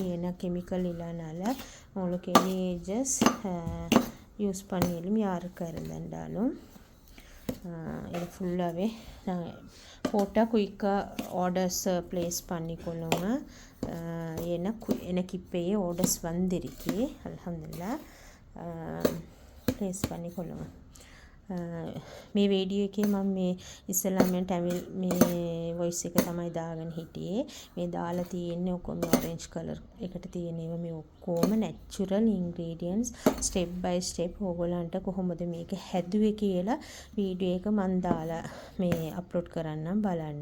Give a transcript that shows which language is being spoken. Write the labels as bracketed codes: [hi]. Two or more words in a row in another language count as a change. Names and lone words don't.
[ta] ஏன்னா கெமிக்கல் இல்லைனால உங்களுக்கு [en] any ages use [ta] பண்ணிடும் யாருக்கா இருந்தாலும். இது ஃபுல்லாகவே நாங்கள் போட்டால் குயிக்காக [en] orders place [ta] பண்ணிக்கொள்ளுங்க. ஏன்னா எனக்கு இப்போயே ஆர்டர்ஸ் வந்திருக்கு அல்ஹம்துலில்லாஹ். ப்ளேஸ் பண்ணிக்கொள்ளுங்க. [si] මේ වීඩියෝ එකේ මම මේ ඉස්සෙල්ලාම ටැමිල් මේ වොයිස් එක තමයි දාගෙන හිටියේ. මේ දාලා තියෙන්නේ ඔක්කොම [en] orange colour [si] එකට තියෙනේව මේ ඔක්කොම [en] natural ingredients. step by step [si] ඕගොල්ලන්ට කොහොමද මේක හැදුවේ කියලා වීඩියෝ එක මම දාලා මේ අප්ලෝඩ් කරන්නම් බලන්න.